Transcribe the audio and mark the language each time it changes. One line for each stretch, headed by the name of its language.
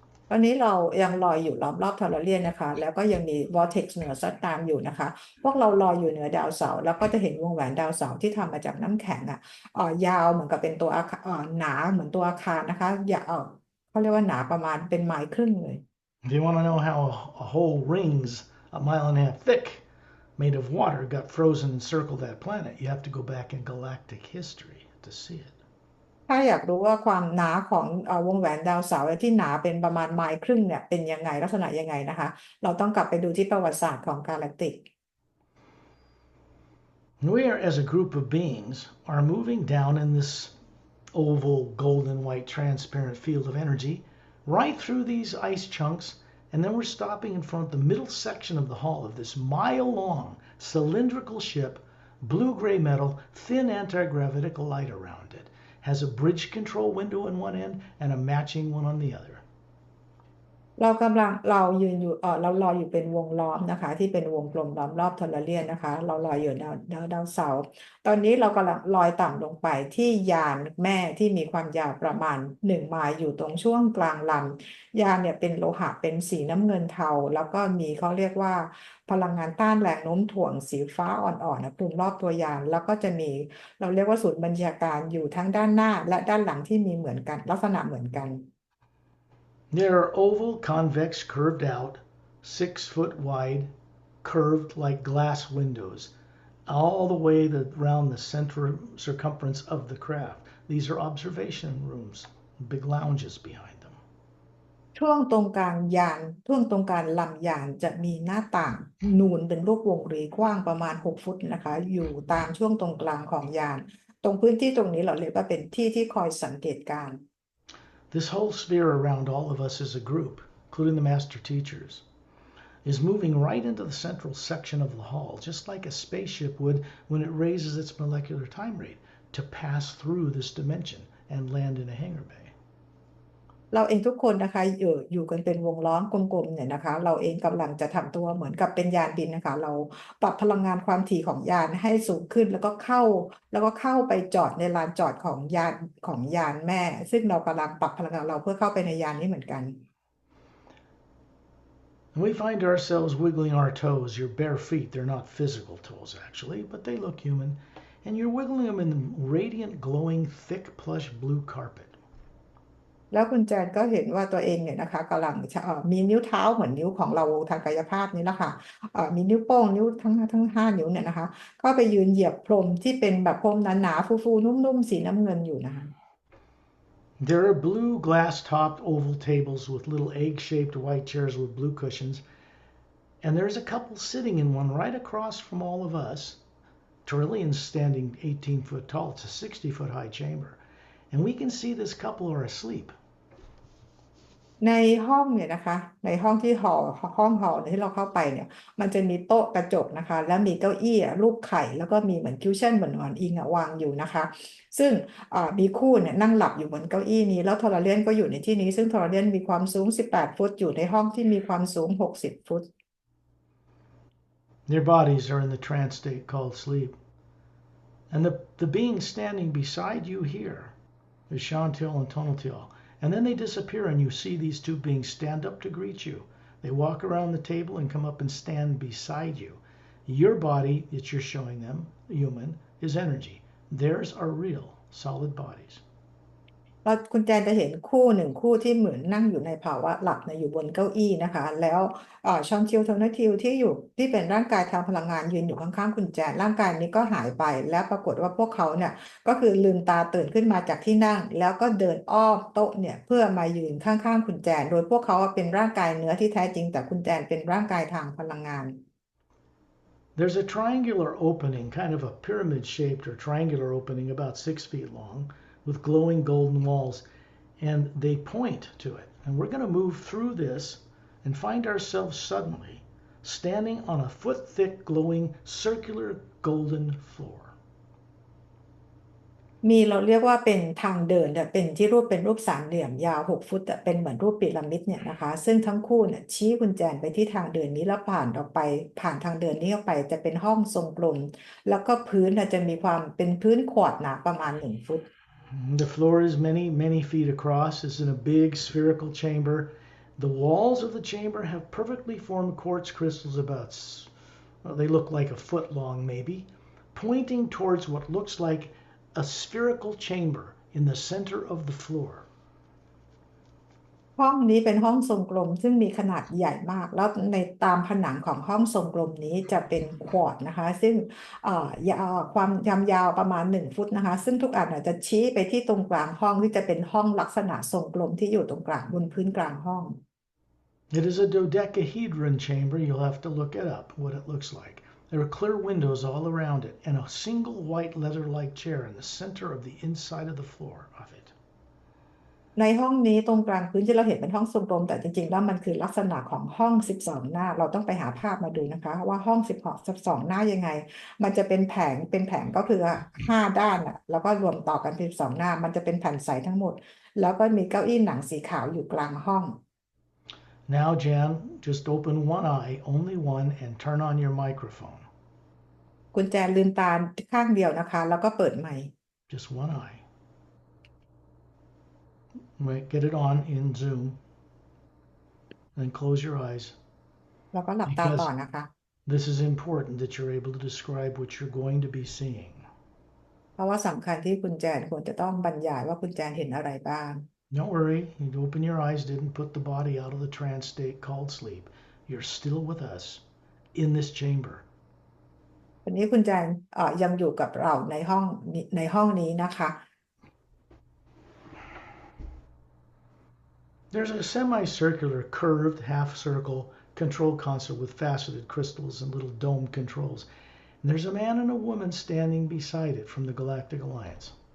Thai: ตอนนี้เรายังลอยอยู่รอบๆทอร์เรียนนะคะแล้วก็ยังมีวอร์เท็กซ์เหนือซัดตามอยู่นะคะพวกเราลอยอยู่เหนือดาวเสาร์แล้วก็จะเห็นวงแหวนดาวเสาร์ที่ทำมาจากน้ำแข็งยาวเหมือนกับเป็นตัวอาคารหนาเหมือนตัวอาคารนะคะอย่าเขาเรียกว่าหนาประมาณเป็นไมล์ครึ่งเลย
English: If you want to know how a whole ring's a mile and a half thick, made of water, got frozen and circled that planet, you have to go back in galactic history to see it.
Thai: ถ้าอยากรู้ว่าความหนาของวงแหวนดาวเสาร์ที่หนาเป็นประมาณไมล์ครึ่งเนี่ยเป็นยังไงลักษณะยังไงนะคะเราต้องกลับไปดูที่ประวัติศาสตร์ของกาแล็กติก
English: We are, as a group of beings, are moving down in this oval, golden, white, transparent field of energy, right through these ice chunks And then we're stopping in front of the middle section of the hall of this mile-long cylindrical ship, blue-gray metal, thin anti-gravitical light around it. Has a bridge control window on one end and a matching one on the other.
Thai: เรายืนอยู่เราลอยอยู่เป็นวงล้อมนะคะที่เป็นวงกลมล้อมรอบทอร์เรียนนะคะเราลอยอยู่ดาวเสาร์ตอนนี้เรากำลังลอยต่ำลงไปที่ยานแม่ที่มีความยาวประมาณ1 ไมล์อยู่ตรงช่วงกลางลำยานเนี่ยเป็นโลหะเป็นสีน้ำเงินเทาแล้วก็มีเขาเรียกว่าพลังงานต้านแรงโน้มถ่วงสีฟ้าอ่อนๆนะคลุมรอบตัวยานแล้วก็จะมีเราเรียกว่าศูนย์บัญชาการอยู่ทั้งด้านหน้าและด้านหลังที่มีเหมือนกันลักษณะเหมือนกัน
English: There are oval, convex, curved out, 6 foot wide, curved like glass windows, all the way around the center circumference of the craft. These are observation rooms, big lounges behind them.
Thai: ช่วงตรงกลางยานช่วงตรงกลางลำยานจะมีหน้าต่างนูนเป็นรูปวงรีกว้างประมาณ6 ฟุตนะคะอยู่ตามช่วงตรงกลางของยานตรงพื้นที่ตรงนี้เราเรียกว่าเป็นที่ที่คอยสังเกตการณ์
English: This whole sphere around all of us as a group, including the master teachers, is moving right into the central section of the hall, just like a spaceship would when it raises its molecular time rate to pass through this dimension and land in a hangar bay.
Thai: เราเองทุกคนนะคะอยู่กันเป็นวงล้อมกลมๆเนี่ยนะคะเราเองกำลังจะทำตัวเหมือนกับเป็นยานบินนะคะเราปรับพลังงานความถี่ของยานให้สูงขึ้นแล้วก็เข้าไปจอดในลานจอดของยานแม่ซึ่งเรากำลังปรับพลังงานเราเพื่อเข้าไปในยานนี้เหมือนกัน
English: And we find ourselves wiggling our toes, your bare feet. They're not physical toes actually, but they look human. And you're wiggling them in radiant, glowing, thick, plush blue carpet.
Thai: แล้วคุณแจนก็เห็นว่าตัวเองเนี่ยนะคะกำลังมีนิ้วเท้าเหมือนนิ้วของเราทางกายภาพนี่แหละค่ะมีนิ้วโป้งนิ้วทั้ง5 นิ้วเนี่ยนะคะก็ไปยืนเหยียบพรมที่เป็นแบบพรมหนาๆฟูๆนุ่มๆสีน้ำเงินอยู่นะคะ
English: There are blue glass-topped oval tables with little egg-shaped white chairs with blue cushions. And there's a couple sitting in one right across from all of us. Trillian's standing 18 foot tall. It's a 60-foot high chamber. And we can see this couple are asleep.
Thai: ในห้องเนี่ยนะคะในห้องที่ห้องหอที่เราเข้าไปเนี่ยมันจะมีโต๊ะกระจกนะคะแล้วมีเก้าอี้รูปไข่แล้วก็มีเหมือนคิวชั่นเหมือนหมอนอิงวางอยู่นะคะซึ่งมีคู่เนี่ยนั่งหลับอยู่บนเก้าอี้นี้แล้วทอร์เรียนก็อยู่ในที่นี้ซึ่งทอร์เรียนมีความสูง18 ฟุตอยู่ในห้องที่มีความสูง60 ฟุต
English: Their bodies are in the trance state called sleep. And the beings standing beside you here is Chantil and Tonatiel. And then they disappear and you see these two beings stand up to greet you. They walk around the table and come up and stand beside you. Your body that you're showing them, human, is energy. Theirs are real, solid bodies.
Thai: แล้วคุณแจนจะเห็นคู่หนึ่งคู่ที่เหมือนนั่งอยู่ในภาวะหลับอยู่บนเก้าอี้นะคะแล้วชอนทิวโทนาทิวที่เป็นร่างกายทางพลังงานยืนอยู่ข้างๆคุณแจนร่างกายนี้ก็หายไปแล้วปรากฏว่าพวกเขาเนี่ยก็คือลืมตาตื่นขึ้นมาจากที่นั่งแล้วก็เดินอ้อมโต๊ะเนี่ยเพื่อมายืนข้างๆคุณแจนโดยพวกเขาเป็นร่างกายเนื้อที่แท้จริงแต่คุณแจนเป็นร่างกายทางพลังงาน
English: There's a triangular opening, kind of a pyramid-shaped or triangular opening about 6 feet long, with glowing golden walls, and they point to it. And we're going to move through this and find ourselves suddenly standing on a foot-thick, glowing, circular golden floor.
Thai: เราเรียกว่าเป็นทางเดินเป็นที่เป็นรูปสามเหลี่ยมยาว6 ฟุตเป็นเหมือนรูปพีระมิดเนี่ยนะคะซึ่งทั้งคู่เนี่ยชี้กุญแจไปที่ทางเดินนี้แล้วผ่านออกไปผ่านทางเดินนี้ออกไปจะเป็นห้องทรงกลมแล้วก็พื้นจะมีความเป็นพื้นขวดหนาประมาณ1 ฟุต
English: The floor is many, many feet across. It's in a big spherical chamber. The walls of the chamber have perfectly formed quartz crystals about, well, they look like a foot long maybe, pointing towards what looks like a spherical chamber in the center of the floor.
Thai: ห้องนี้เป็นห้องทรงกลมซึ่งมีขนาดใหญ่มากแล้วในตามผนังของห้องทรงกลมนี้จะเป็นควอร์ตนะคะซึ่งความยาวประมาณ1 ฟุตนะคะซึ่งทุกอันจะชี้ไปที่ตรงกลางห้องที่จะเป็นห้องลักษณะทรงกลมที่อยู่ตรงกลางบนพื้นกลางห้อง
English: It is a dodecahedron chamber. You'll have to look it up, what it looks like. There are clear windows all around it and a single white leather-like chair in the center of the inside of the floor of it.
Thai: ในห้องนี้ตรงกลางพื้นที่เราเห็นเป็นห้องทรงกลมแต่จริงๆแล้วมันคือลักษณะของห้อง12หน้าเราต้องไปหาภาพมาดูนะคะว่าห้อง12หน้ายังไงมันจะเป็นแผงก็คือ5 ด้านอ่ะแล้วก็รวมต่อกันเป็น12หน้ามันจะเป็นแผ่นใสทั้งหมดแล้วก็มีเก้าอี้หนังสีขาวอยู่กลางห้อง
English: Now, Jan, just open one eye, only one, and turn on your microphone.
Thai: คุณแจลืมตาข้างเดียวนะคะแล้วก็เปิดไมค์
English: Just one eye. Right, get it on in Zoom. Then close your eyes.
Thai: แล้วก็หลับตาต่อ
English: Because
Thai: นะคะ
English: this is important that you're able to describe what you're going to be seeing.
Thai: เพราะว่าสำคัญที่คุณแจควรจะต้องบรรยายว่าคุณแจเห็นอะไรบ้าง
English: Don't worry, you open your eyes didn't put the body out of the trance state called sleep. You're still with us in this chamber.
Thai: วันนี้คุณแจนยังอยู่กับเราในห้องนี้นะคะ
English: There's a semicircular, curved, half-circle control console with faceted crystals and little dome controls. And there's a man and a woman standing beside it from the Galactic Alliance.